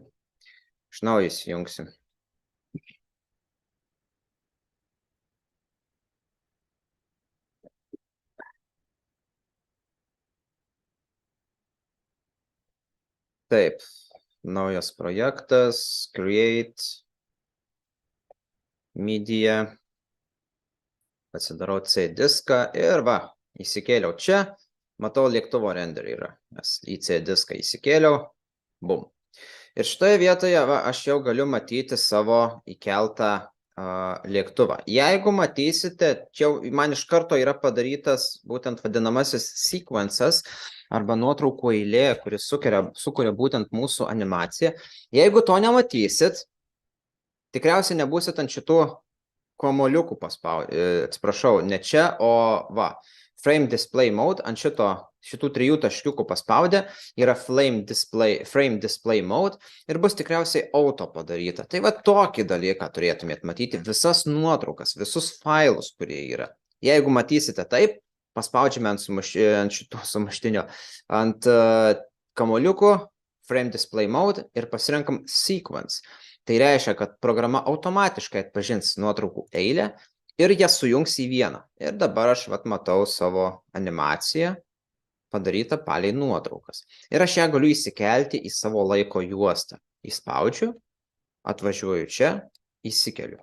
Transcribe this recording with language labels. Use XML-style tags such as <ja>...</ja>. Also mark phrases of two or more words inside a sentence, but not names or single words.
<lt>Iš naujo įsijungsim. Taip. Naujas projektas. Create. Media. Pasidarau C diską ir va, įsikėliau čia. Matau, lėktuvo renderį yra. Nes į C diską įsikėliau. Bum. Ir šitoje vietoje va, aš jau galiu matyti savo įkeltą lėktuvą. Jeigu matysite, čia man iš karto yra padarytas būtent vadinamasis sequences arba nuotraukų eilė, kuris sukuria būtent mūsų animaciją. Jeigu to nematysit, tikriausiai nebūsit ant šitų komoliukų atsiprašau, ne čia, o va,</lt> <en>frame display mode,</en> <lt>ant šitų 3 taškiukų paspaudę yra</lt> <en>frame display mode</en> <lt>ir bus tikriausiai auto padaryta. Tai va tokį dalyką turėtumėt matyti, visas nuotraukas, visus failus, kurie yra. Jeigu matysite taip, paspaudžiame ant šito sumuštinio, ant kamoliukų,</lt> <en>frame display mode</en> <lt>ir pasirenkam sequence. Tai reiškia, kad programa automatiškai atpažins nuotraukų eilę ir jas sujungs į vieną. Ir dabar aš matau savo animaciją padarytą palei nuotraukas. Ir aš ją galiu įsikelti į savo laiko juostą. Įspaudžiu, atvažiuoju čia, įsikeliu.</lt>